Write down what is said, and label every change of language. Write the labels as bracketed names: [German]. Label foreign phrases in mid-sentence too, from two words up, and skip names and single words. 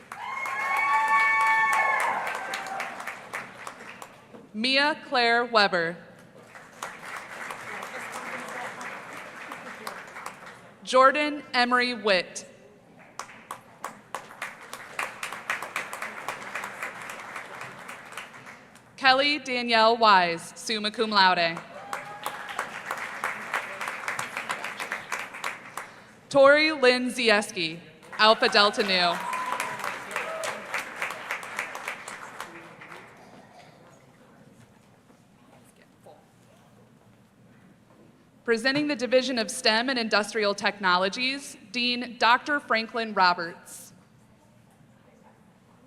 [English] Mia Claire Weber. Jordan Emery Witt. Kelly Danielle Wise, [Latin] summa cum laude. [English] Tori Lynn Zieski, Alpha Delta Nu. Presenting the Division of STEM and Industrial Technologies, Dean Dr. Franklin Roberts.